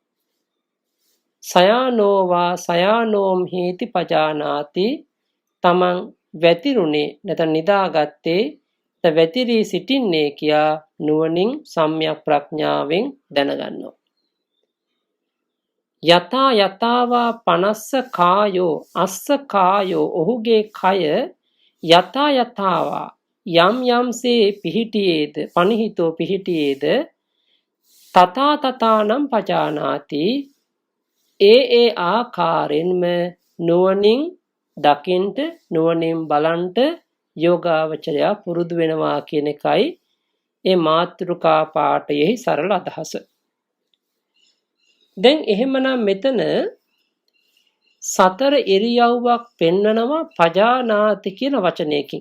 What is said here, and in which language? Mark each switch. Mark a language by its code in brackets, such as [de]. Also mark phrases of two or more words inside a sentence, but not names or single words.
[pi] සයානෝවා සයානෝම්හිති පජානාති. [si] තමන් වැතිරුනේ නැත්නම් නිදාගත්තේ වැතිරී සිටින්නේ කියා නුවණින් සම්‍යක් ප්‍රඥාවෙන් දැනගන්නවා. [pi] යථා යථාවා පනස්ස කායෝ අස්ස කායෝ. [si] ඔහුගේ කය [pi] යථා යථාවා [si] යම් යම්සේ පිහිටියේද, පනිහිතෝ පිහිටියේද, [pi] තථා තථානම් පජානාති. [si] ඒ ආකාරයෙන්ම නුවණින් දකින්ට, නුවණින් බලන්ට යෝගාවචරයා පුරුදු වෙනවා කියන එකයි ඒ මාතෘකා පාඨයේ සරල අදහස. දැන් එහෙමනම් මෙතන සතර ඉරියව්වක් පෙන්නනවා පජානාති කියන වචනයකින්.